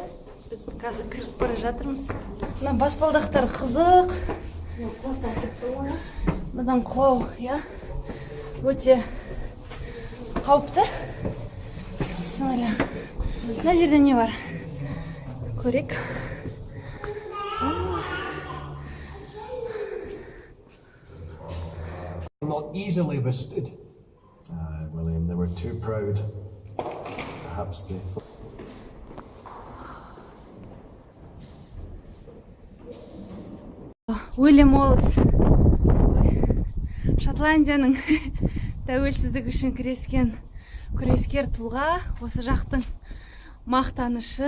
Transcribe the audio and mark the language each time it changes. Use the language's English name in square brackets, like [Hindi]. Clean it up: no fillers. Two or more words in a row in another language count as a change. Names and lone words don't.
[Kazakh] Біз қазір кіріп бара жатырмыз. Мына баспалдақтар қызық. Мынадан құлау, өте қауіпті. Бісміллә. Мына жерде не бар? Көрек. [English] Not easily withstood. William, they were too proud. Perhaps they thought. [Kazakh] Уильям Уоллес Шотландияның тәуелсіздік үшін күрескер тұлға, осы жақтың мақтанышы.